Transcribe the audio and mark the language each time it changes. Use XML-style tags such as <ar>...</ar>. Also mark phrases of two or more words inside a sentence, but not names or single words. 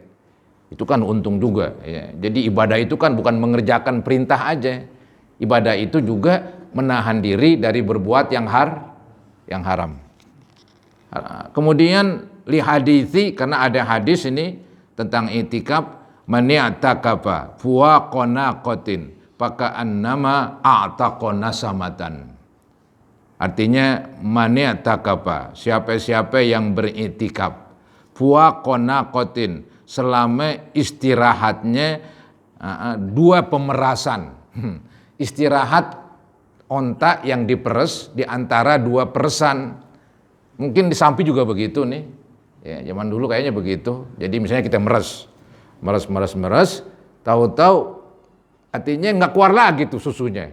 <id>Itu kan untung juga. Ya. Jadi ibadah itu kan bukan mengerjakan perintah aja. Ibadah itu juga menahan diri dari berbuat yang haram. Kemudian</id> <ar>لحديث,</ar> <id>karena ada hadis ini tentang itikaf,</id> <ar>من اعتكف فواق ناقة فكأنما أعتق نسمة.</ar> <id>Artinya</id> <ar>من اعتكف,</ar> <id>siapa-siapa yang beriktikaf</id> <ar>فواق ناقة,</ar> <id>selama istirahatnya dua pemerasan. Istirahat onta yang diperes di antara dua peresan. Mungkin di Sampi juga begitu nih. Ya, zaman dulu kayaknya begitu. Jadi misalnya kita meres, tahu-tahu artinya nggak keluar lagi tuh susunya.</id>